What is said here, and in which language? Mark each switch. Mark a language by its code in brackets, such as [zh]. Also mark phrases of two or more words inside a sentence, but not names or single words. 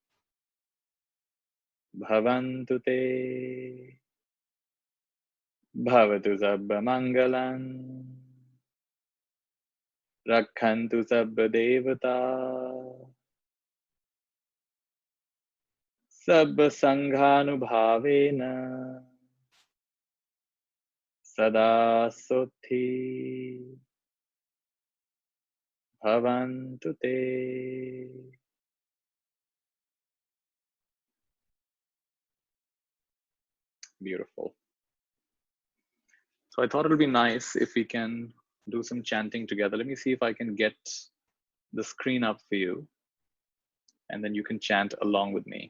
[pi] Bhavantu Te Bhavatu Sabba Mangalam Rakhantu Sabba Devata Sabba Sanghanubhavena Sada Sothi Bhavantu Te. [en] Beautiful. So I thought it would be nice if we can do some chanting together. Let me see if I can get the screen up for you, and then you can chant along with me.